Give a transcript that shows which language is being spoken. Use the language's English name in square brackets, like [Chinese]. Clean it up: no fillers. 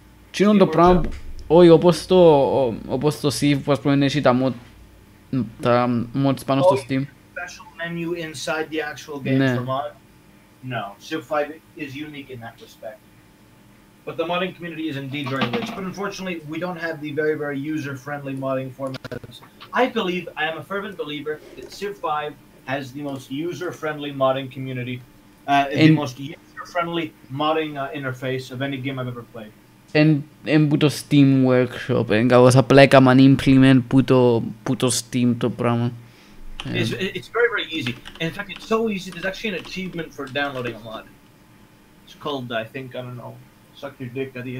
[Greek] Τι είναι το πράγμα, όχι, όπως το Civ, που ας πούμε έχει τα mods πάνω στο Steam. [English] Special menu inside the actual game for mod? No, Civ 5 is unique in that respect. But the modding community is indeed very rich. But unfortunately, we don't have the very, very user-friendly modding formats. I am a fervent believer that Civ 5 has the most user-friendly modding community, the most user-friendly modding interface of any game I've ever played. [Greek] Εν που το Steam Workshop, κάπως απλά έκαναν implement που το Steam το πράγμα. [English] It's very, very easy. In fact, it's so easy, there's actually an achievement for downloading a mod. It's called, I think, I don't know, Suck Your Dick,